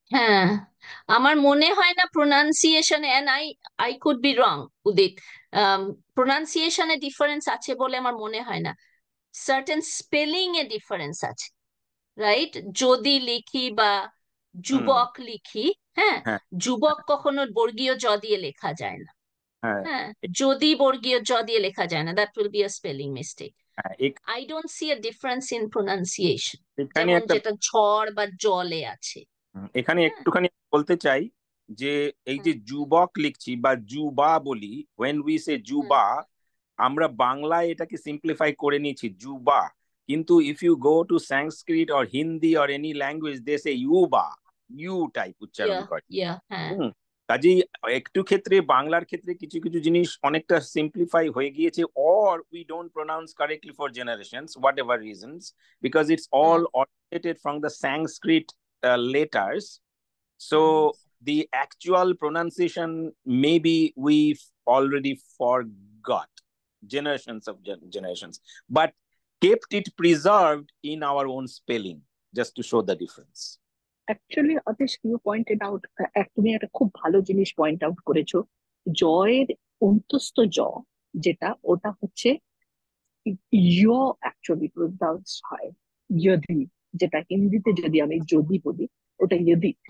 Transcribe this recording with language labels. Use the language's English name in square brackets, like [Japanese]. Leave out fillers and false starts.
[Bangla] হ্যাঁ, আমার মনে হয় না pronunciation, [English] and I could be wrong [Bangla] Udit, প্রোনাউন্সিয়েশনে difference আছে বলে আমার মনে হয় না। সার্টেন স্পেলিং এ ডিফারেন্স আছে, রাইট? যদি লিখি বা যুবক লিখি, হ্যাঁ, যুবক কখনো বর্গীয় জ দিয়ে লেখা যায় না। হ্যাঁ, যদি বর্গীয় জ দিয়ে লেখা যায় না, [English] That will be a spelling mistake. I don't see a difference in pronunciation, [Bangla] যেমন যেটা ঝড় বা জলে আছে। এখানে একটুখানি বলতে চাই যে এই যে যুবক লিখছি বা যুবা বলি, [English] when we say [Bangla] যুবা, আমরা বাংলায় এটাকে সিম্পলিফাই করে নিয়েছি যুবা, কিন্তু [English] if you go to Sanskrit or Hindi or any language, they say [Bangla] ইউবা, you type উচ্চারণ করে। কাজেই একটু ক্ষেত্রে বাংলার ক্ষেত্রে কিছু কিছু জিনিস অনেকটা সিম্পলিফাই হয়ে গিয়েছে, [English] or we don't pronounce correctly for generations, whatever reasons, because it's all originated from the Sanskrit letters. So the actual pronunciation maybe we've already forgot, generations of generations, but kept it preserved in our own spelling just to show the difference. Actually, Atish, you pointed out, [Bangla] তুমি একটা খুব ভালো জিনিস point out করেছো। জয়ের অন্তস্থ জ যেটা, ওটা হচ্ছে ইয় অ্যাকচুয়ালি প্রোনাউন্স হয় ইয়দি, যেটা হিন্দিতে যদি আমি যদি বলি ওটা ইয়দি।